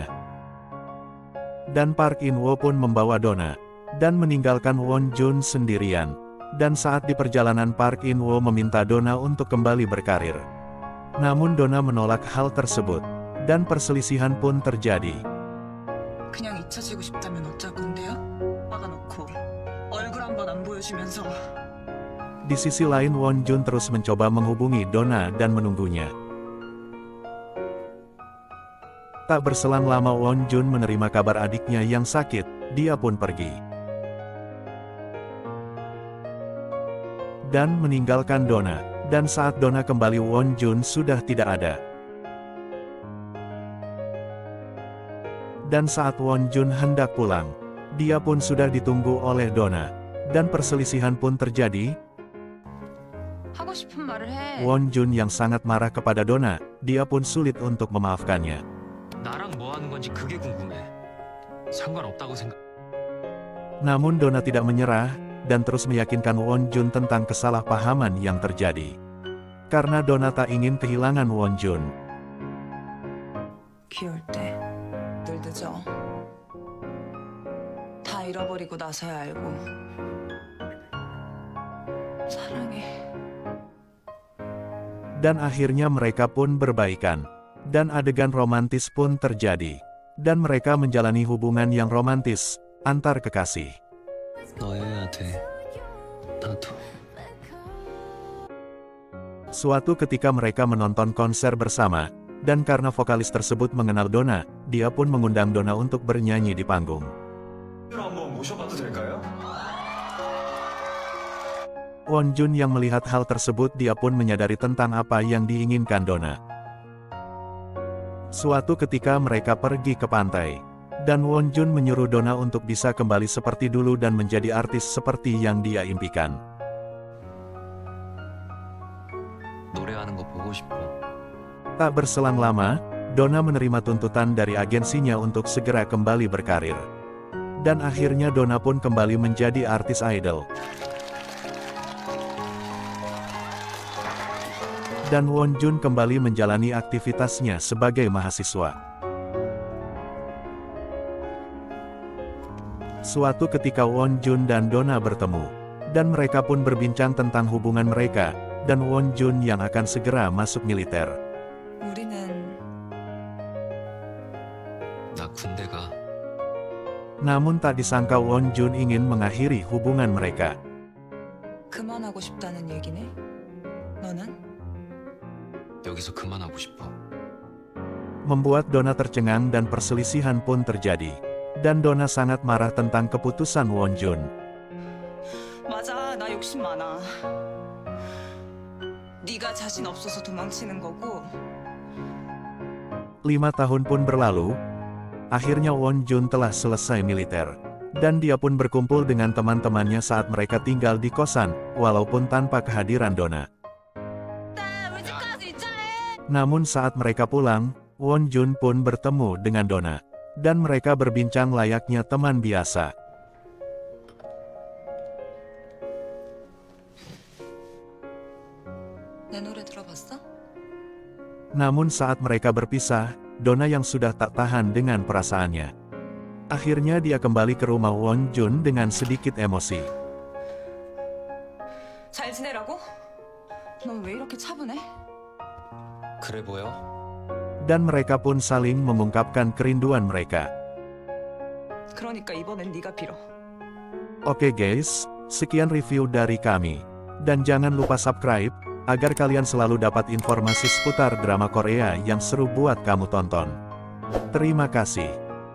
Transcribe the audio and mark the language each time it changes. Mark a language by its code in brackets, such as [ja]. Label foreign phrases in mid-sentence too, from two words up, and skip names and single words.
[id] Dan Park In-woo pun membawa Donna, dan meninggalkan Won Jun sendirian. Dan saat di perjalanan Park In-woo meminta Donna untuk kembali berkarir. Namun Donna menolak hal tersebut, dan perselisihan pun terjadi. [ko] 그냥 잊혀지고 싶다면 어쩔 건데요? 막아놓고 얼굴 한 번 안 보여주면서. [id] Di sisi lain Won Jun terus mencoba menghubungi Donna dan menunggunya. Tak berselang lama Won Jun menerima kabar adiknya yang sakit, dia pun pergi. Dan meninggalkan Donna, dan saat Donna kembali Won Jun sudah tidak ada. Dan saat Won Jun hendak pulang, dia pun sudah ditunggu oleh Donna. Dan perselisihan pun terjadi. [ko] 하고 싶은 말을 해. [id] Won Jun yang sangat marah kepada Donna, dia pun sulit untuk memaafkannya. [ko] 나랑 뭐 하는 건지 그게 궁금해. 상관없다고 생각. [id] Namun Donna tidak menyerah, dan terus meyakinkan Won Jun tentang kesalahpahaman yang terjadi. Karena Donna tak ingin kehilangan Won Jun. [ko] 귀여울 때 늘 늦어. 다 잃어버리고 나서야 알고. 사랑해. [id] Dan akhirnya mereka pun berbaikan. Dan adegan romantis pun terjadi. Dan mereka menjalani hubungan yang romantis antar kekasih. [ko] 너여야 돼. 나도. [id] Suatu ketika mereka menonton konser bersama, dan karena vokalis tersebut mengenal Donna, dia pun mengundang Donna untuk bernyanyi di panggung. [ko] 한번 모셔봐도 될까요? [id] Won Jun yang melihat hal tersebut dia pun menyadari tentang apa yang diinginkan Donna. Suatu ketika mereka pergi ke pantai, dan Won Jun menyuruh Donna untuk bisa kembali seperti dulu dan menjadi artis seperti yang dia impikan. [ko] 노래하는 거 보고 싶어. [id] Tak berselang lama, Donna menerima tuntutan dari agensinya untuk segera kembali berkarir. Dan akhirnya Donna pun kembali menjadi artis idol. Dan Won Jun kembali menjalani aktivitasnya sebagai mahasiswa. Suatu ketika Won Jun dan Donna bertemu, dan mereka pun berbincang tentang hubungan mereka, dan Won Jun yang akan segera masuk militer. [ko] 우리는 나 군대 가. [id] Namun tak disangka Won Jun ingin mengakhiri hubungan mereka. [ko] 그만하고 싶다는 얘기네. 너는? 여기서 그만하고 싶어. [id] Membuat Donna tercengang dan perselisihan pun terjadi. Dan Donna sangat marah tentang keputusan Won Jun. [ko] 맞아, 나 욕심 많아. 네가 자신 없어서 도망치는 거고. [id] 5 tahun pun berlalu. Akhirnya Won Jun telah selesai militer. Dan dia pun berkumpul dengan teman-temannya saat mereka tinggal di kosan, walaupun tanpa kehadiran Donna. Namun saat mereka pulang, Won Jun pun bertemu dengan Donna. Dan mereka berbincang layaknya teman biasa. [ko] 내 노래 들어봤어? [id] Namun saat mereka berpisah, Donna yang sudah tak tahan dengan perasaannya. Akhirnya dia kembali ke rumah Won Jun dengan sedikit emosi. [ko] 잘 지내라고? 넌 왜 이렇게 차분해? 그래 보여? [id] Dan mereka pun saling mengungkapkan kerinduan mereka. [ko] 그러니까 이번엔 네가 빌어. [id] Oke guys, sekian review dari kami. Dan jangan lupa subscribe, agar kalian selalu dapat informasi seputar drama Korea yang seru buat kamu tonton. Terima kasih.